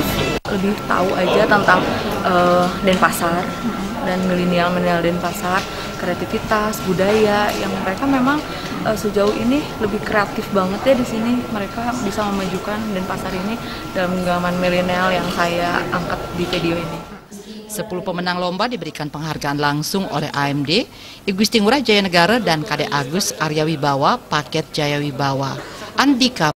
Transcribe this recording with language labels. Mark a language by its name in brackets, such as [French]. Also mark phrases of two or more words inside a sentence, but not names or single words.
[Indonesian] Lebih tahu aja tentang Denpasar dan milenial Denpasar, kreativitas, budaya yang mereka memang sejauh ini lebih kreatif banget ya di sini. Mereka bisa memajukan Denpasar ini dalam genggaman milenial yang saya angkat di video ini. 10 pemenang lomba diberikan penghargaan langsung oleh AMD, I Gusti Ngurah Jayanegara dan Kadek Agus Arya Wibawa, Paket Jaya Wibawa. Andika